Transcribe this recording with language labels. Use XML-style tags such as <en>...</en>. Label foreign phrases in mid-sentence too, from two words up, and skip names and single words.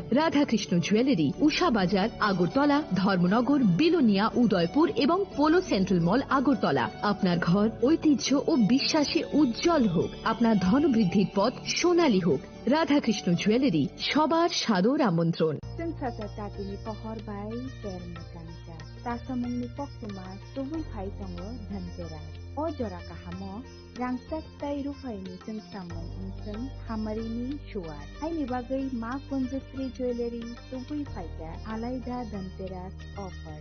<bn>রাধাকৃষ্ণ জুয়েলারি, উষা বাজার, আগরতলা, ধর্মনগর, বিলোনিয়া, উদয়পুর এবং পোলো সেন্ট্রাল মল, আগরতলা। আপনার ঘর ঐতিহ্য ও বিশ্বাসে উজ্জ্বল হোক, আপনার ধনবৃদ্ধির পথ সোনালী হোক। রাধাকৃষ্ণ জুয়েলারি, সবার সাদর আমন্ত্রণ।</bn> <trp>Tatini pohor bai termo kanca. Tasamungni poktuma tubui phai tongo dhanteras. O jora kahamo rangsak tai rufaini sengsamung inseng hamarini shuar. Haini bagai ma konjastri jewelry tubui phaika alaida dhanteras offer.</trp>